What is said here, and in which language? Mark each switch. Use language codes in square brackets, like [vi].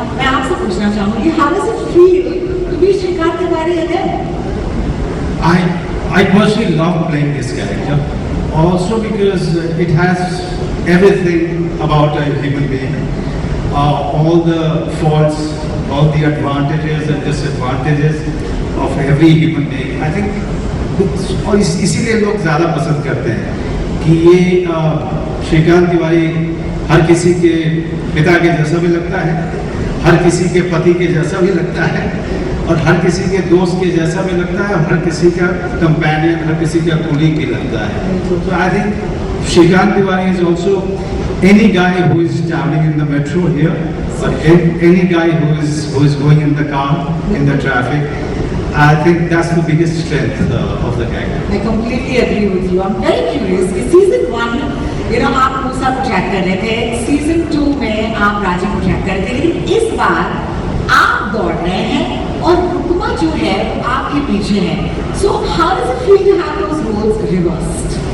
[hi] मैं आपसे पूछना चाहूंगी, [en] How does it feel to be Shrikant Tiwari again? I personally love playing this character, also because it has everything about a human being, all the faults, all the advantages and disadvantages of every human being. I think, [hi] और इसीलिए लोग ज़्यादा पसंद करते हैं कि ये श्रीकांत तिवारी हर किसी के पिता के जैसा भी लगता है, हर किसी के पति के जैसा भी लगता है, और हर किसी के दोस्त के जैसा भी लगता है, हर किसी का कंपेनियन, हर किसी का कोलीग भी लगता है। [en] So I think Shrikant Tiwari is also any guy who is traveling in the metro here, or any guy who is going in the car, in the traffic. I think that's the biggest strength of the character. I completely agree with you. I'm very curious. [hi] Season 1, आप मूसा project कर रहे थे, season 2 में आप राजी project कर रहे थे, लेकिन इस बार आप दौड़ रहे हैं और रुकमा जो है आपके पीछे है। [en] So how does it feel to have those roles reversed?